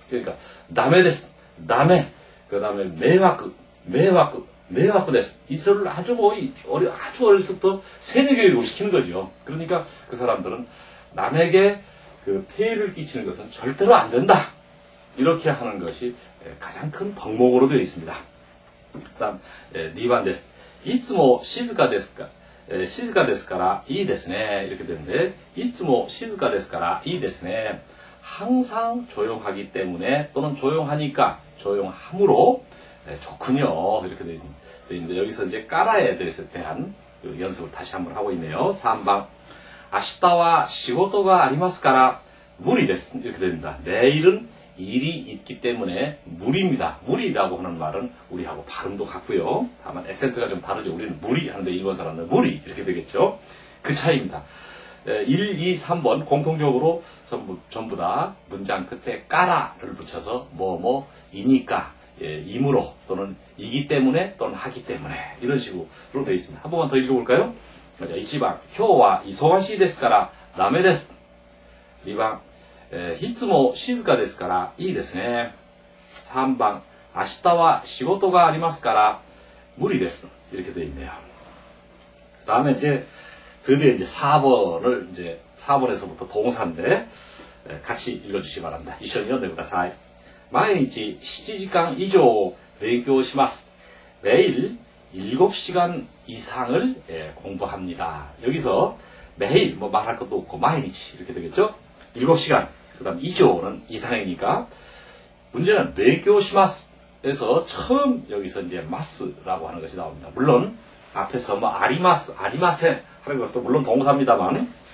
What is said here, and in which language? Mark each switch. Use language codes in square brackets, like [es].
[ko] 그러니까 남의 됐어, 남의, 그 다음에 매화크 됐어. 이 소리를 아주 아주 어렸을 때부터 세뇌 교육을 시키는 거죠. 그러니까 그 사람들은 남에게 폐해를 끼치는 것은 절대로 안 된다. 이렇게 하는 것이 가장 큰 덕목으로 되어 있습니다. 그 다음 2번です. [ja] いつも静かですからいいですね. [ko] 이렇게 되는데 [ja] いつも静かですからいいですね. [ko] 항상 조용하기 때문에 또는 조용하니까, 조용함으로 좋군요. 이렇게 되어 있는데 여기서 이제 까라에 대한 연습을 다시 한번 하고 있네요. [ja] 3번 明日は仕事がありますから無理です. [ko] 이렇게 됩니다. 내일은 일이 있기 때문에 무리입니다. 무리라고 하는 말은 우리하고 발음도 같고요. 다만 액센트가 좀 다르죠. 우리는 무리 하는데 일본 사람은 무리 이렇게 되겠죠. 그 차이입니다. 1, 2, 3번 공통적으로 전부 다 문장 끝에 까라를 붙여서 뭐뭐이니까, 이므로 또는 이기 때문에 또는 하기 때문에 이런 식으로 되어 있습니다. 한 번만 더 읽어볼까요? [ja] 1番今日は忙しいですからダメです。 2番いつも静かですからいいですね。 3番明日は仕事がありますから無理です. [ko] 이렇게 되어 있네요. 다음에 이제 드디어 이제 4번을 이제 4번에서부터 동사인데 같이 읽어주시기 바랍니다. [ja] 一緒に読んでください.毎日7時間以上勉強します. [ko] 매일 7시간 이상을 공부합니다. 여기서 매일 말할 것도 없고毎日 이렇게 되겠죠? 7시간. 그 다음 이조는 이상이니까 문제는 [ja] 勉強します [ko] 에서 처음 여기서 이제 마스라고 하는 것이 나옵니다. 물론 앞에서 아리마스, 아리마센 하는 것도 물론 동사입니다만